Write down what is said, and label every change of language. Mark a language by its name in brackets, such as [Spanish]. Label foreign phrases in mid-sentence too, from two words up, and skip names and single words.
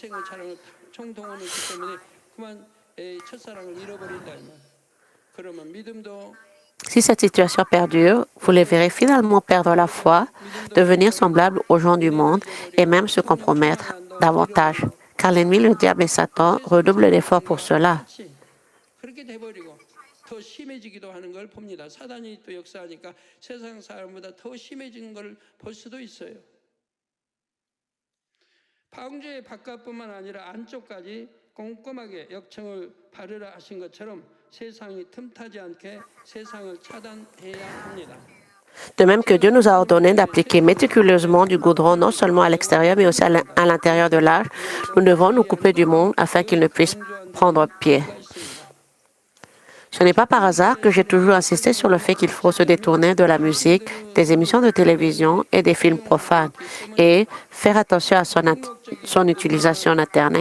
[French] Si cette situation perdure, vous les verrez finalement perdre la foi, devenir semblables aux gens du monde et même se compromettre davantage. Car l'ennemi, le diable et Satan redoublent d'efforts pour cela. [Korean] 더 심해지기도 하는 걸 봅니다. 사단이 또 역사하니까 세상 사람보다 더 심해진 걸 볼 수도 있어요. 방주의 바깥뿐만 아니라 안쪽까지 꼼꼼하게 역청을 바르라 하신 것처럼 세상이 틈타지 않게 세상을 차단해야 합니다. [French] De même que Dieu nous a ordonné d'appliquer méticuleusement du goudron non seulement à l'extérieur mais aussi à l'intérieur de l'arche, nous devons nous couper du monde afin qu'il ne puisse prendre pied. Ce n'est pas par hasard que j'ai toujours insisté sur le fait qu'il faut se détourner de la musique, des émissions de télévision et des films profanes et faire attention à son utilisation d'Internet.